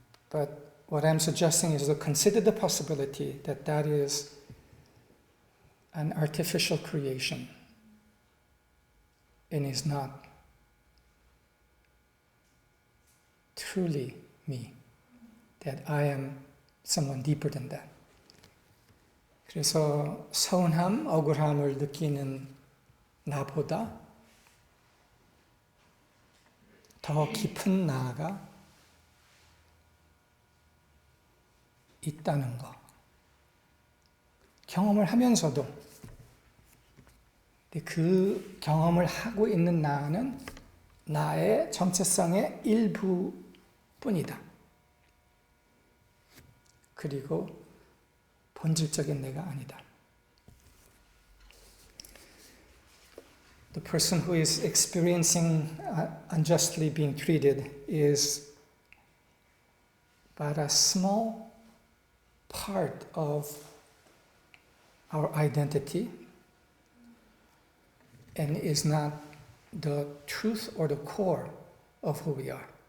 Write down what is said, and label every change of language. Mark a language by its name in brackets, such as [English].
[English] But what I'm suggesting is to consider the possibility that that is an artificial creation and is not truly me, that I am someone deeper than that. [Korean] 그래서 서운함, 억울함을 느끼는 나보다 더 깊은 나가 있다는 거. 경험을 하면서도 그 경험을 하고 있는 나는 나의 정체성의 일부뿐이다. 그리고 본질적인 내가 아니다. [English] The person who is experiencing unjustly being treated is but a small part of our identity and is not the truth or the core of who we are.